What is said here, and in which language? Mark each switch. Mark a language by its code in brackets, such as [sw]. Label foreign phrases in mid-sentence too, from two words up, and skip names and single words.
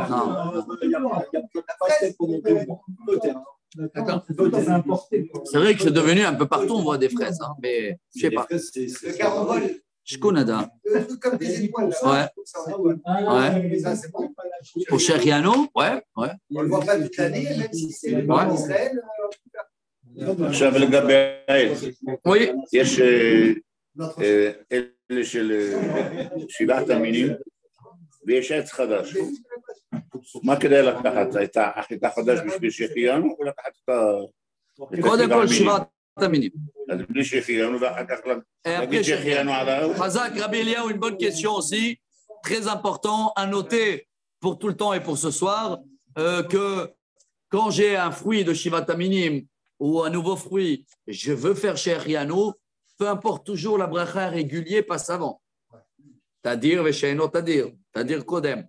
[fr] C'est vrai que c'est devenu un peu partout, on voit des fraises, hein, mais je sais pas. Le carambole. Je connais d'un. Le truc comme des étoiles. Ouais. Ouais. Ça, c'est bon. Pour Shehrianou, ouais. On ne le voit pas toute l'année, même si c'est en Israël. [he] עכשיו לגבי העץ, [fr] Oui. [he] יש אלה של שבעת המינים ויש עץ חדש. מה כדאי לקחת? את החיטה חדש בשביל שהחיינו או לקחת את קודם כל שבעת המינים. אז בלי שהחיינו ואחר כך [fr] Et après, [he] להגיד שהחיינו עליו? [fr] Hazak, Rabbi Eliaou, une bonne question aussi, très important à noter pour tout le temps et pour ce soir, que quand j'ai un fruit de [he] שבעת המינים [fr] ou un nouveau fruit, je veux faire Shehrianou, peu importe toujours la bracha régulier passe avant. C'est-à-dire, c'est-à-dire Kodem.